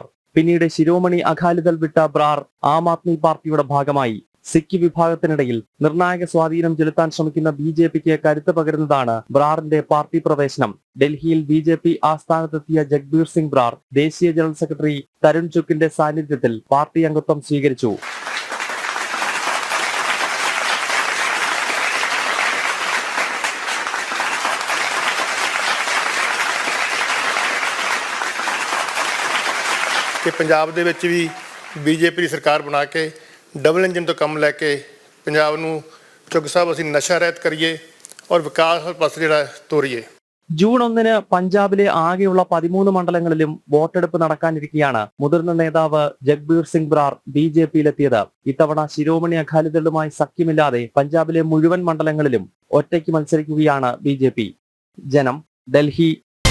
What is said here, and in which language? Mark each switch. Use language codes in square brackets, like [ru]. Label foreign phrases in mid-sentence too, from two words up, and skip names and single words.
[ml] പിന്നീട് ശിരോമണി അകാലിദൾ വിട്ട ബ്രാർ ആം ആദ്മി പാർട്ടിയുടെ ഭാഗമായി. സിഖ് വിഭാഗത്തിനിടയിൽ നിർണായക സ്വാധീനം ചെലുത്താൻ ശ്രമിക്കുന്ന ബിജെപിക്ക് കരുത്ത് പകരുന്നതാണ് ബ്രാറിന്റെ പാർട്ടി പ്രവേശനം. ഡൽഹിയിൽ ബിജെപി ആസ്ഥാനത്തെത്തിയ ജഗ്ബീർ സിംഗ് ബ്രാർ ദേശീയ ജനറൽ സെക്രട്ടറി തരുൺ ചുക്കിന്റെ സാന്നിധ്യത്തിൽ പാർട്ടി അംഗത്വം സ്വീകരിച്ചു. [pa] ਕਿ ਪੰਜਾਬ ਦੇ ਵਿੱਚ ਵੀ ਬੀਜੇਪੀ ਦੀ ਸਰਕਾਰ ਬਣਾ ਕੇ [en] double engine [pa] ਤੋਂ ਕੰਮ ਲੈ ਕੇ ਪੰਜਾਬ ਨੂੰ ਚੁੱਗ ਸਾਹਿਬ ਅਸੀਂ ਨਸ਼ਾ ਰਹਿਤ ਕਰੀਏ ਔਰ ਵਿਕਾਸ ਪਾਸੇ ਜਿਹੜਾ ਤੋਰੀਏ. [ml] ജൂൺ 1-ന് പഞ്ചാബിലെ ആകെയുള്ള 13 മണ്ഡലങ്ങളിലും വോട്ടെടുപ്പ് നടക്കാനിരിക്കെയാണ് മുതിർന്ന നേതാവ് ജഗ്ബീർ സിംഗ് ബ്രാർ ബിജെപിയിലെത്തിയത്. ഇത്തവണ ശിരോമണി അകാലിദളുമായി സഖ്യമില്ലാതെ പഞ്ചാബിലെ മുഴുവൻ മണ്ഡലങ്ങളിലും ഒറ്റയ്ക്ക് മത്സരിക്കുകയാണ് ബിജെപി. ജനം, ഡൽഹി.